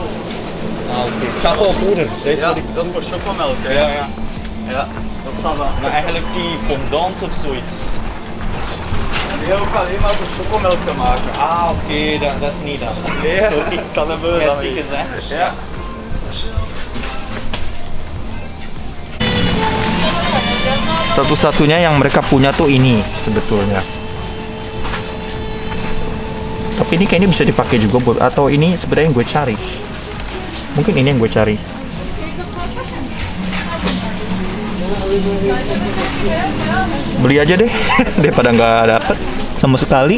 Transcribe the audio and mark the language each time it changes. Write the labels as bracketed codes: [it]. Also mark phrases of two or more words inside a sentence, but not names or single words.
[nl] Oké. Cacao-poeder. Deze Ja, wat ik dat is voor chocomelk. Hè? Ja. Ja, dat staat wel. Maar eigenlijk die fondant of zoiets. Die ook alleen maar voor chocomelk te maken. Ah, oké. Dat is niet dat. Nee, Sorry. dan hebben we dat Merci niet. gezegd. Ja. [id] Satu-satunya yang mereka punya tuh ini sebetulnya. Tapi ini kayaknya bisa dipakai juga buat, atau ini sebenarnya yang gue cari. Mungkin ini yang gue cari. Beli aja deh daripada nggak dapet sama sekali.